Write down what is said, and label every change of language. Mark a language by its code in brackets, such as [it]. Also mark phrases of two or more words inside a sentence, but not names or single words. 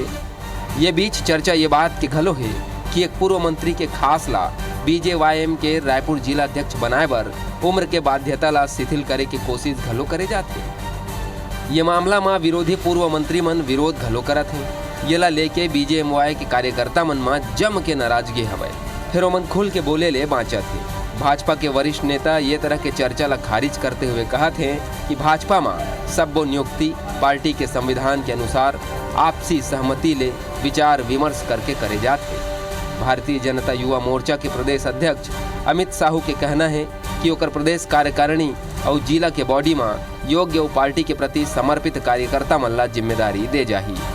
[hne] ये बीच चर्चा ये बात के घलो है कि एक पूर्व मंत्री के खास ला बीजेवाईएम के रायपुर जिला अध्यक्ष बनाए बर उम्र के बाध्यता ला शिथिल करे की कोशिश घलो करे जाते। ये मामला में विरोधी पूर्व मंत्री मन विरोध घलो करत हैं। येला लेके बीजेएमवाई के कार्यकर्ता मन में जम के नाराजगी हवय। फिर ओमन खुल के बोले ले बाँचत थे। भाजपा के वरिष्ठ नेता ये तरह के चर्चा ला खारिज करते हुए कहा थे कि भाजपा में सबो नियुक्ति पार्टी के संविधान के अनुसार आपसी सहमति ले विचार विमर्श करके करे जाते। भारतीय जनता युवा मोर्चा के प्रदेश अध्यक्ष अमित साहू के कहना है कि ओकर प्रदेश कार्यकारिणी और जिला के बॉडी में योग्य और पार्टी के प्रति समर्पित कार्यकर्ता मन ला जिम्मेदारी दे जाही।